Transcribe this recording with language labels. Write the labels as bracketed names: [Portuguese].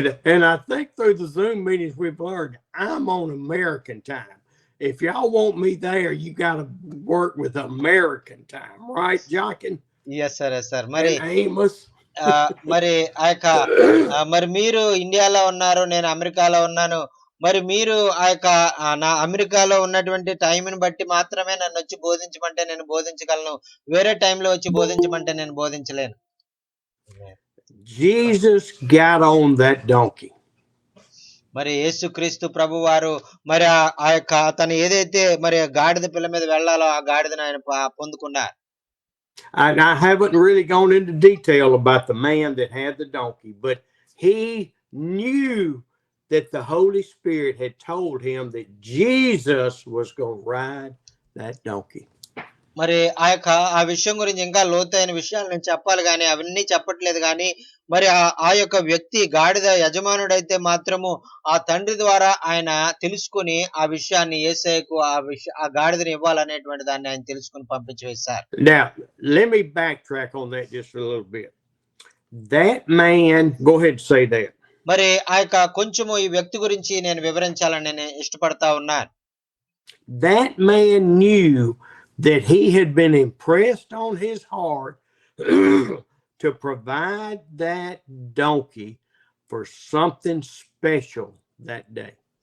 [English] and I think through the Zoom meetings we've learned I'm on American time. If y'all want me there, you got to work with American time, right, Jockin? Yes sir, yes sir. మరి Amos. [Telugu] మరి మరి మీరు ఇండియాలో ఉన్నారు, నేను అమెరికాలో ఉన్నాను, మరి మీరు ఆ యొక్క నా అమెరికాలో ఉన్నటువంటి టైంని బట్టి మాత్రమే నన్ను వచ్చి బోధించమంటే నేను బోధించగలను. వేరే టైంలో వచ్చి బోధించమంటే నేను బోధించలేను. [English] Jesus got on that donkey. [Telugu] మరి యేసుక్రీస్తు ప్రభువారు మరి ఆ యొక్క తను ఏదైతే మరి గాడిద పిల్ల మీద వెళ్ళాలో ఆ గాడిదను ఆయన పొందుకున్నారు. [English] And I haven't really gone into detail about the man that had the donkey, but he knew that the Holy Spirit had told him that Jesus was going to ride that donkey. [Telugu] మరి ఆ విషయం గురించి ఇంకా లోతైన విషయాలు నేను చెప్పాలి గాని అవన్నీ చెప్పట్లేదు గాని మరి ఆ యొక్క వ్యక్తి గాడిద యజమానుడైతే మాత్రము ఆ తండ్రి ద్వారా ఆయన తెలుసుకొని ఆ విషయాన్ని యేసయ్యకు ఆ గాడిదని ఇవ్వాలనేటువంటి దాన్ని ఆయన తెలుసుకొని పంపించి వేశారు. [English] Now, let me backtrack on that just a little bit. That man, go ahead and say that. [Telugu] మరి కొంచెము ఈ వ్యక్తి గురించి నేను వివరించాలని నేను ఇష్టపడతా ఉన్నాను. [English] That man knew that he had been impressed on his heart to provide that donkey for something special that day.